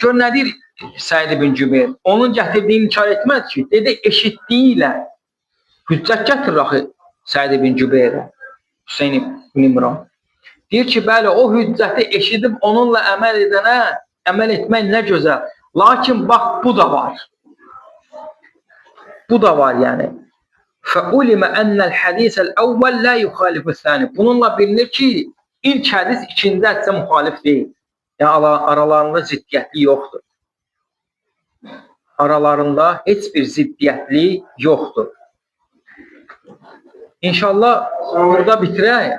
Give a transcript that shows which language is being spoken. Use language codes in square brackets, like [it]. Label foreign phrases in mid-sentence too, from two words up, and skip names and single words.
[az] Gör, nədir Səid ibn Cübeyr? Onun gətirdiyini inkar etməz ki, dedi, eşitdiyi ilə hüccət gətirir axı Səid ibn Cübeyrə, Hüseyin ibn İmran. Deyir ki, bəli, o hüccəti eşidib onunla əməl edənə, əməl etmək nə gözəl. Lakin, bax, bu da var. Bu da var, yəni. [ar] فَعُلِمَ أَنَّ الْحَدِيثَ الْأَوَّلْ لَا يُخَالِفُ الثَّانِ. [az] Bununla bilinir ki, ilk hədis ikinci hədisə müxalif deyil. Yəni, aralarında ziddiyyətli yoxdur. Aralarında heç bir ziddiyyətli yoxdur. İnşallah burada bitirək.